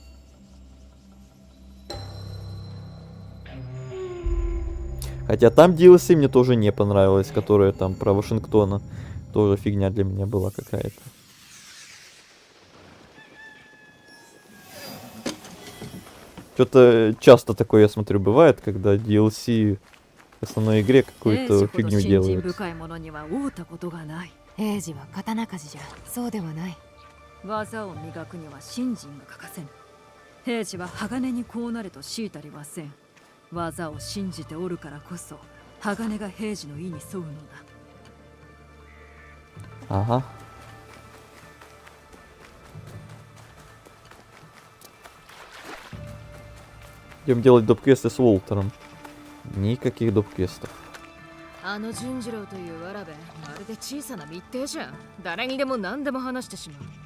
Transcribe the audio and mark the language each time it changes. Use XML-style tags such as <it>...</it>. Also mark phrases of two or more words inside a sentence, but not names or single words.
<ru>Хотя там DLC мне тоже не понравилось, которая там про Вашингтона. Тоже фигня для меня была какая-то. Что-то часто такое, я смотрю, бывает, когда DLC в основной игре какую-то фигню делают.</ru> <ja>英治は刀鍛冶じゃ。そうではない。技を磨くには信心が欠かせぬ。 兵士は鋼にこうなれと強いたりはせん。技を信じておるからこそ鋼が兵士の意に沿うのだ。</ja> <ru>Ага. Идем делать доп-квесты с Уолтером. Никаких доп-квестов.</ru> <ja>あの純次郎というわらべ、まるで小さな密偵じゃん。誰にでも何でも話してしまう。</ja>